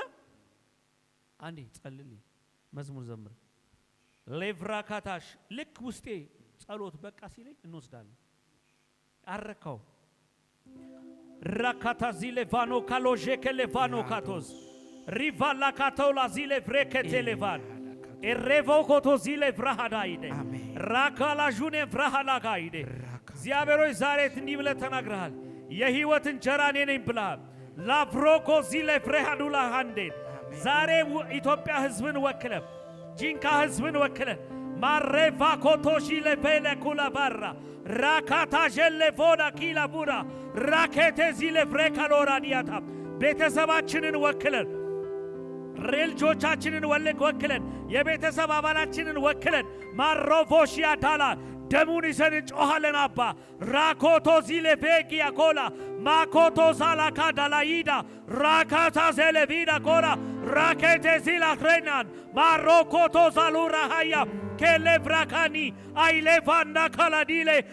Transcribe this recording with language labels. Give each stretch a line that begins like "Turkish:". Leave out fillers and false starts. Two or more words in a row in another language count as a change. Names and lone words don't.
Amharic: አንዴ ጸልልኝ፣ መዝሙር ዘምር። ሌቭራካታሽ ልክ ውስጤ ጸሎት በቃ ሲለኝ እንወስዳለን። አረካው ራካታ ዚሌ ቫኖ ካሎጄ ከሌቫኖ ካቶስ ሪቫላ ካቶላ ዚሌ ፍሬከቴ ሌቫን ኤሬቮ ኮቶ ዚሌ ፍራሃዳይደ ራካላ ጁኔ ፍራሃላ ጋይደ እግዚአብሔሮች ዛሬ እንዲህ ብለህ ተናግረሃል። የህይወት እንጀራ እኔ ነኝ ብለሃል። ላፍሮኮ ዚሌ ፍሬሃዱላ ሃንዴን ዛሬ ኢትዮጵያ ህዝብን ወክለን ጂንካ ህዝብን ወክለን ማሬቫ ኮቶሺ ለቬለ ኩላ ባራ ራካታ ጀለፎና ኪላ ቡራ ራኬቴ ዚለ ፍሬካሎራ ዲያታ ቤተሰባችንን ወክለን ሬልጆቻችንን ወክለን የቤተሰብ አባላችንን ወክለን ማሮቮሺያ ዳላ ደሙን ይዘን እንጮኻለን። አባ ራኮቶ ዚለ ቬጊያ ኮላ ማኮቶ ዛላካ ዳላይዳ ራካታ ዜለቪዳ ኮላ ራኬቴ ዚላ ክሬናን ማሮኮቶ ዛሉራ ሃያ ከሌቭራካኒ አይሌቫና ካላዲሌ